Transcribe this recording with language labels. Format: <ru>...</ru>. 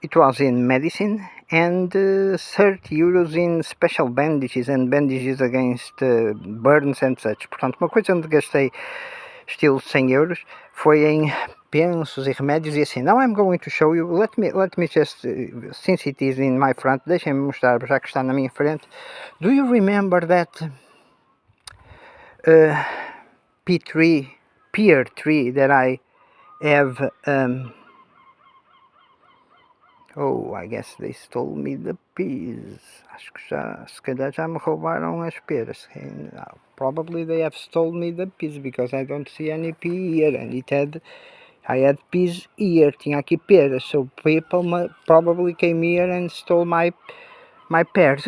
<en>It was in medicine, and €30 in special bandages and bandages against burns and such.</en> <pt>Portanto, uma coisa onde gastei estilo €100 foi em pensos e remédios e assim.</pt> <en>Now I'm going to show you, let me just, since it is in my front,</en> <pt>deixem-me mostrar, já que está na minha frente.</pt> <en>Do you remember that pear tree that I have? Oh, I guess they stole me the peas.</en> <pt>Acho que se calhar já me roubaram as peras.</pt> <en>Probably they have stolen me the peas because I don't see any pea here, and I had peas here.</en> <pt>Tinha aqui peras,</pt> <en>so people probably came here and stole my pears.</en>